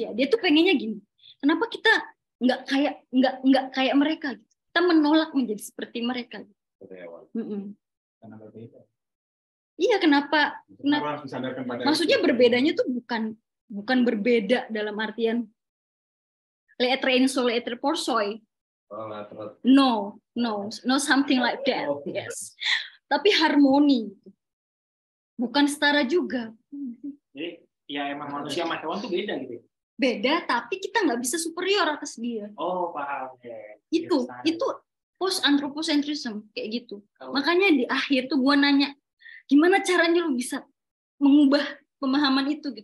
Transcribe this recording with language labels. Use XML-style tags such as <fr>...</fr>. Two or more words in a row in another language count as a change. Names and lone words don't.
<id>Dia tuh pengennya gini. Kenapa kita nggak kayak mereka gitu? kita menolak menjadi seperti mereka. Karena berbeda. Iya, kenapa? Harus disadarkan pada Maksudnya itu. berbedanya tuh bukan berbeda dalam artian</id> <fr>l'être un seul, l'être pour soi.</fr> <en>No something like that. Yes.</en> <id>Tapi harmoni. Bukan setara juga. Jadi ya emang manusia sama hewan tuh beda gitu. Beda, tapi kita nggak bisa superior atas dia. Oh, paham ya. Itu</id> <en>post anthropocentrism</en> <id>kayak gitu. Makanya di akhir tuh gua nanya, gimana caranya lu bisa mengubah pemahaman itu gitu?</id>